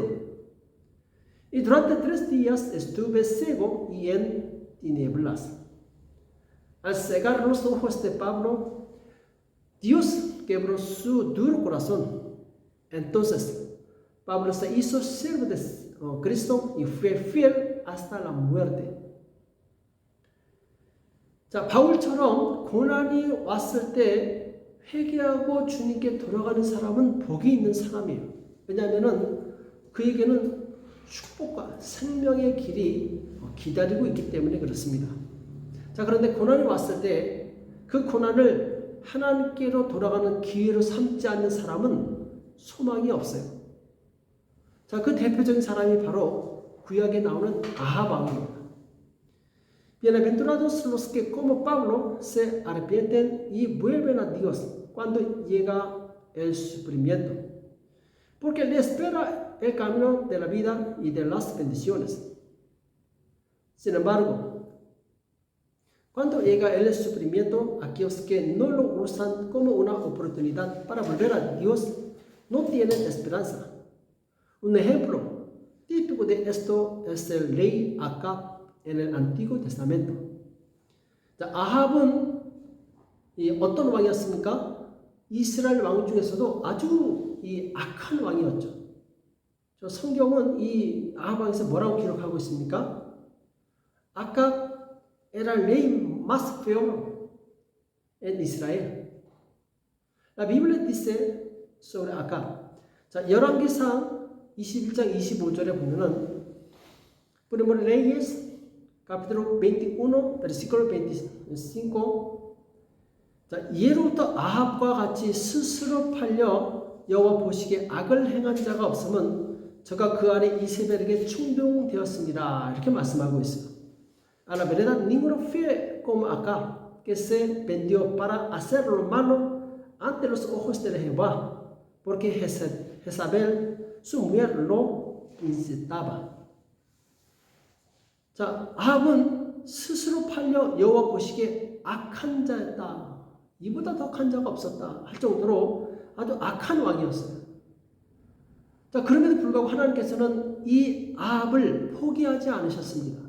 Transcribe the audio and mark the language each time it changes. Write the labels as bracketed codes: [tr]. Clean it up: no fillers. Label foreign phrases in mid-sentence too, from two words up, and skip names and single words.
[es] Y durante 3 días estuve ciego y en tinieblas. Al cegar los ojos de Pablo, Dios quebró su duro corazón. Entonces, Pablo se hizo siervo de Cristo y fue fiel hasta la muerte. [ko] 자, 바울처럼 고난이 왔을 때 회개하고 주님께 돌아가는 사람은 복이 있는 사람이에요. 왜냐하면 그에게는 축복과 생명의 길이 기다리고 있기 때문에 그렇습니다. 자, 그런데 고난이 왔을 때 그 고난을 하나님께로 돌아가는 기회로 삼지 않는 사람은 소망이 없어요. 자, 그 대표적인 사람이 바로 구약에 나오는 아합 왕입니다. [es] Bienaventurados los que como Pablo se arrepienten y vuelven a Dios cuando llega el sufrimiento, porque le espera el camino de la vida y de las bendiciones. Sin embargo, cuando llega el sufrimiento, aquellos que no lo usan como una oportunidad para volver a Dios no tienen esperanza. Un ejemplo típico de esto es el rey Acab en el Antiguo Testamento. [ko] 자, 아합은 어떤 왕이었습니까? 이스라엘 왕 중에서도 아주 악한 왕이었죠. 저 성경은 이 아합 왕에서 뭐라고 기록하고 있습니까? [es] Acab era el rey más feo en Israel. La Biblia dice sobre Acab. [ko] 자, 열왕기상 21장 25절에 보면은 [es] Primero Reyes capítulo 21 versículo 25 [ko] 자, 예로부터 아합과 같이 스스로 팔려 여호와 보시기에 악을 행한 자가 없으면 저가 그 아래 이세벨에게 충동되었습니다. 이렇게 말씀하고 있어요. [es] A la verdad, ninguno fue como Acab, que se vendió para hacer lo malo ante los ojos de Jehová, porque Jezabel, su mujer, lo incitaba. [ko] 자, 아합은 스스로 팔려 여호와 보시기에 악한 자였다. 이보다 더 악한 자가 없었다 할 정도로 아주 악한 왕이었어요. 자, 그럼에도 불구하고 하나님께서는 이 아합을 포기하지 않으셨습니다.